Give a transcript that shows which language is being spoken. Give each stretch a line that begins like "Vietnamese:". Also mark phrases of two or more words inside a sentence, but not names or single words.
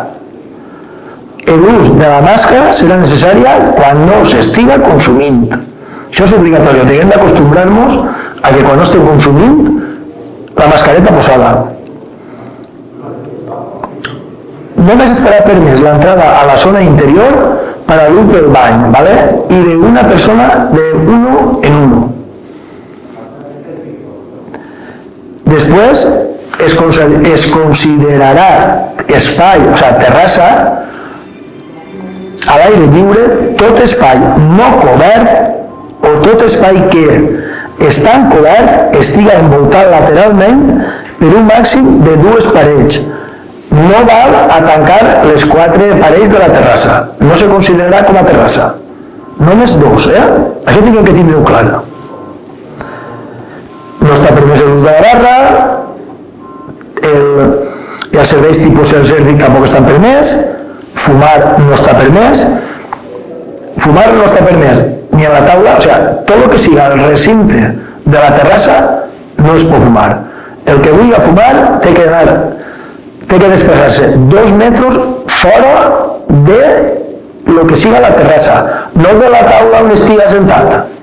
Catalan: L'ús de la màscara serà necessària quan no s'estiga consumint. Això és obligatori, hem d'acostumbrar-nos a que quan no estem consumint la mascareta posada. Només estarà permès l'entrada a la zona interior para l'ús del bany, ¿vale?
Spanish: Y de una persona de uno en uno.
Catalan: Después es considerarà espai, o sigui, terrassa, a l'aire lliure, tot espai no cobert o tot espai que, estant cobert, estiga envoltat lateralment per un màxim de 2 parets. No val a tancar les 4 parets de la terrassa. No se considerarà com a terrassa. Només 2, Això tinguem que tindre-ho clar. No està permès l'ús de la barra, els serveis tipus self-service tampoc estan permès, fumar no està permès, ni en la taula, o sigui, tot el que siga el recinte de la terrassa no es pot fumar. El que vulgui fumar té que desplaçar-se 2 metres fora de lo que siga la terrassa, no de la taula on estiga sentat.